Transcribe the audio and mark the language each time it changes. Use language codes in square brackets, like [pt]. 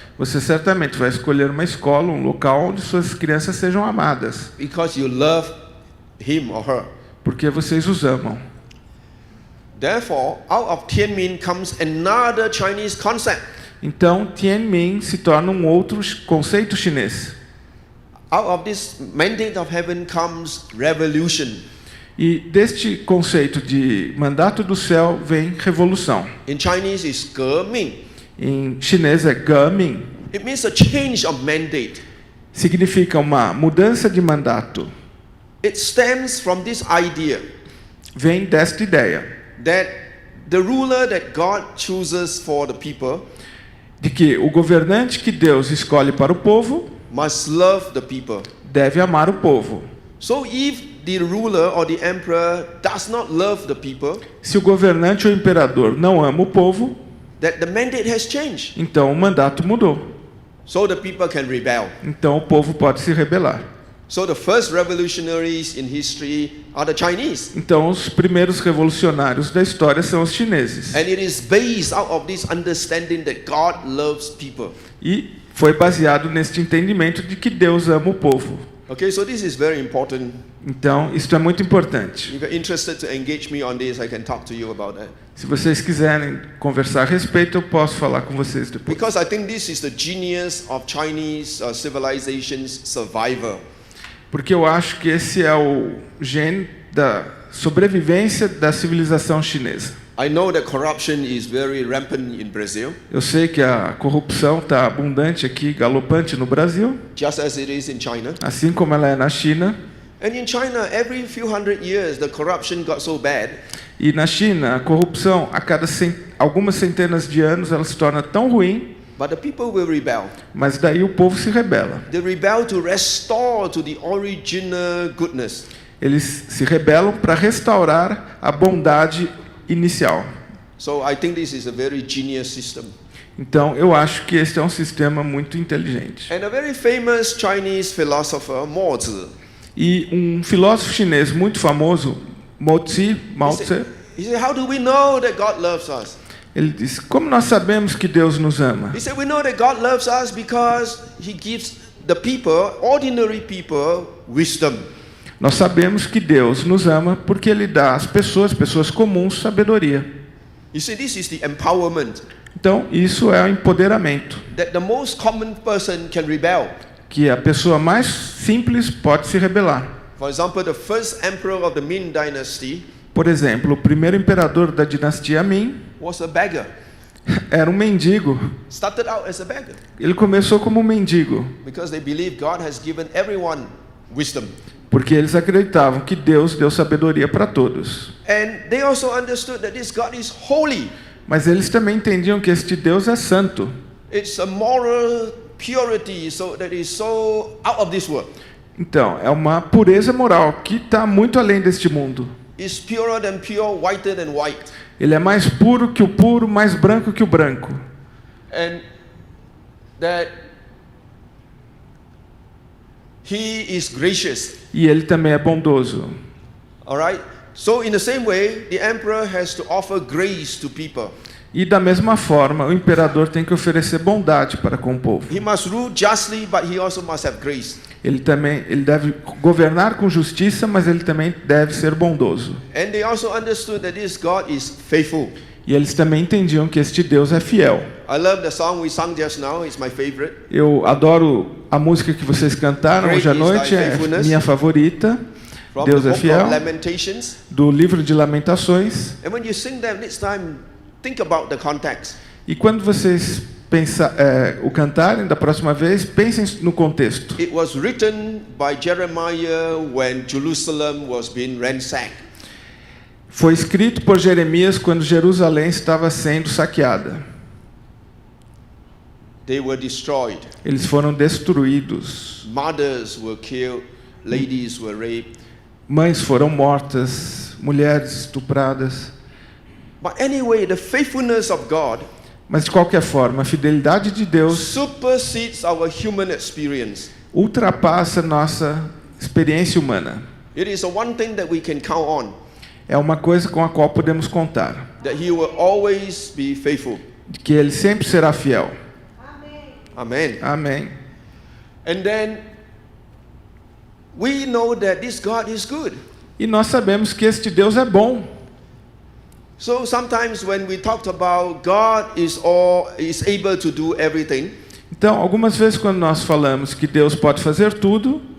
[pt] Você certamente vai escolher uma escola, um local onde suas crianças sejam amadas, [en] because you love him or her. [pt] porque vocês os amam. [en] Therefore, out of Tianmin comes another Chinese concept. [pt] Então, Tianmin se torna um outro conceito chinês. [en] Out of this mandate of heaven comes revolution. [pt] E deste conceito de mandato do céu vem revolução. [en] In Chinese, it's Geming. [pt] Em chinês é Gemin. [en] It means a change of mandate. [pt] Significa uma mudança de mandato. [en] It stems from this idea [pt] Vem desta ideia [en] that the ruler that God chooses for the people [pt] de que o governante que Deus escolhe para o povo [en] must love the people. [pt] deve amar o povo. [en] So if the ruler or the emperor does not love the people, [pt] Se o governante ou imperador não ama o povo, [en] that the mandate has changed. [pt] então o mandato mudou. [en] So the people can rebel. [pt] Então o povo pode se rebelar. [en] So the first revolutionaries in history are the Chinese. [pt] Então os primeiros revolucionários da história são os chineses. [en] And it is based out of this understanding that God loves people. [pt] E foi baseado neste entendimento de que Deus ama o povo. [en] Okay, so this is very important. [pt] Então, isto é muito importante. [en] If you're interested to engage me on this, I can talk to you about that. [pt] Se vocês quiserem conversar a respeito, eu posso falar com vocês depois. [en] Because I think this is the genius of Chinese civilization's survival. [pt] Porque eu acho que esse é o gene da sobrevivência da civilização chinesa. [en] I know that corruption is very rampant in Brazil, [pt] Eu sei que a corrupção está abundante aqui, galopante no Brasil, [en] just as it is in China. [pt] assim como ela é na China. [en] And in China, every few hundred years, the corruption got so bad [pt] E na China, a corrupção, a cada algumas centenas de anos, ela se torna tão ruim, [en] but the people will rebel. [pt] mas daí o povo se rebela. [en] They rebel to restore to the original goodness. [pt] Eles se rebelam para restaurar a bondade inicial. [en] So I think this is a very genius system. [pt] Então, eu acho que este é um sistema muito inteligente. [en] And a very famous Chinese philosopher, Mo Tzu, [pt] E um filósofo chinês muito famoso, Mao Tse, [en] he said, how do we know that God loves us? [pt] ele disse: como nós sabemos que Deus nos ama? [en] He said, we know that God loves us because He gives the people, ordinary people, wisdom. [pt] Nós sabemos que Deus nos ama porque Ele dá às pessoas comuns, sabedoria. [en] You see, this is the empowerment [pt] Então, isso é o empoderamento, [en] that the most common person can rebel. [pt] que a pessoa mais simples pode se rebelar. [en] For example, the first emperor of the Ming Dynasty [pt] Por exemplo, o primeiro imperador da dinastia Ming [en] was a beggar. [pt] era um mendigo. [en] Started out as a beggar [pt] Ele começou como um mendigo, [en] because they believe God has given everyone wisdom. [pt] porque eles acreditavam que Deus deu sabedoria para todos. [en] And they also understood that this God is holy. [pt] Mas eles também entendiam que este Deus é santo. [en] It's a moral purity so that is so out of this world. [pt] Então, é uma pureza moral que está muito além deste mundo. [en] It's purer than pure, whiter than white. [pt] Ele é mais puro que o puro, mais branco que o branco. [en] And that he is gracious. [pt] E ele também é bondoso. [en] All right? So in the same way, the emperor has to offer grace to people. [pt] E da mesma forma, o imperador tem que oferecer bondade para com o povo. [en] He must rule justly, but he also must have grace. [pt] Ele deve governar com justiça, mas ele também deve ser bondoso. [en] And they also understood that this God is faithful. [pt] E eles também entendiam que este Deus é fiel. [en] I love the song we sang just now. It's my favorite. [pt] Eu adoro a música que vocês cantaram hoje à noite, é minha favorita. [en] From [pt] Deus [en] the [pt] é [en] book [pt] fiel, [en] of Lamentations. [pt] do livro de Lamentações. [en] And when you sing that next time, think about the context. [pt] E quando vocês o cantarem da próxima vez, pensem no contexto. [en] It was written by Jeremiah when Jerusalem was being ransacked. [pt] Foi escrito por Jeremias quando Jerusalém estava sendo saqueada. [en] They were destroyed. [pt] Eles foram destruídos. [en] Mothers were killed. Ladies were raped. [pt] Mães foram mortas, mulheres estupradas. [en] But anyway, the faithfulness of God [pt] Mas de qualquer forma, a fidelidade de Deus [en] supersedes our human experience. [pt] ultrapassa nossa experiência humana. [en] It is the one thing that we can count on, [pt] É uma coisa com a qual podemos contar, [en] that He will always be faithful. [pt] de que Ele sempre será fiel. [en] Amen. [pt] Amém. [en] And then we know that this God is good. [pt] E nós sabemos que este Deus é bom. [en] So sometimes when we talked about God is able to do everything, [pt] Então, algumas vezes quando nós falamos que Deus pode fazer tudo,